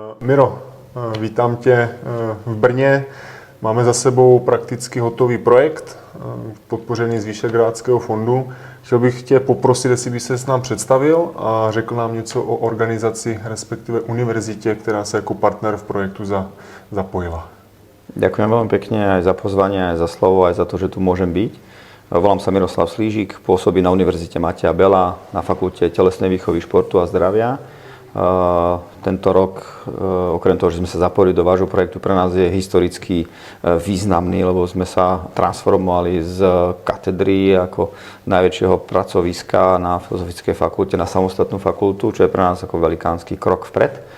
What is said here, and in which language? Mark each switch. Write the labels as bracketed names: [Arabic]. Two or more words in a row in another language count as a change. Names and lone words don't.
[Czech] Miro, vítám tě v Brně. Máme za sebou prakticky hotový projekt, podpořený z Vyšehrádského fondu. Chtěl bych tě poprosit, jestli by se s nám představil a řekl nám něco o organizaci, respektive univerzitě, která se jako partner v projektu zapojila. [Slovak] Ďakujem veľmi pekne aj za pozvanie, aj za slovo, aj za to, že tu môžem byť. Volám sa Miroslav Slížik, pôsobím na Univerzite Mateja Bela na Fakulte telesnej výchovy, športu a zdravia. Tento rok, okrem toho, že sme sa zapojili do vášho projektu, pre nás je historicky významný, lebo sme sa transformovali z katedry ako najväčšieho pracoviska na Filozofickej fakulte na samostatnú fakultu, čo je pre nás ako velikánsky krok vpred.